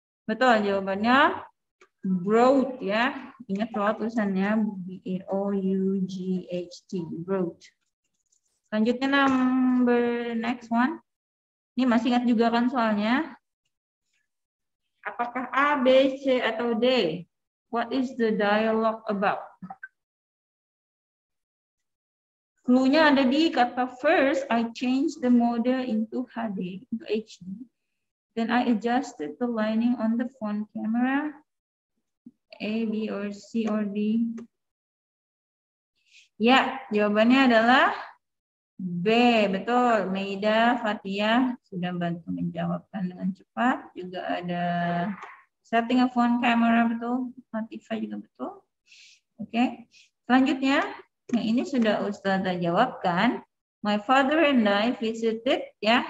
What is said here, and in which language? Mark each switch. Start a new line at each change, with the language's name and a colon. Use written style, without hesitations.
Indonesian: Betul jawabannya brought ya. Ingat kalau tulisannya B-R-O-U-G-H-T. Brought.
English: Selanjutnya number next one.
Indonesian: Ini masih ingat juga kan soalnya? Apakah A, B, C, atau D?
English: What is the dialogue about?
Indonesian: Clue-nya ada di kata
English: first, I changed the mode into HD, into HD. Then I adjusted the lighting on the phone camera. A, B, or C, or D?
Indonesian: Ya, jawabannya adalah B, betul. Meida, Fatia sudah bantu menjawabkan dengan cepat. Juga ada setting a phone camera, betul. Fatia juga betul. Oke. Selanjutnya, yang ini sudah Ustazah jawabkan.
English: My father and I visited, ya.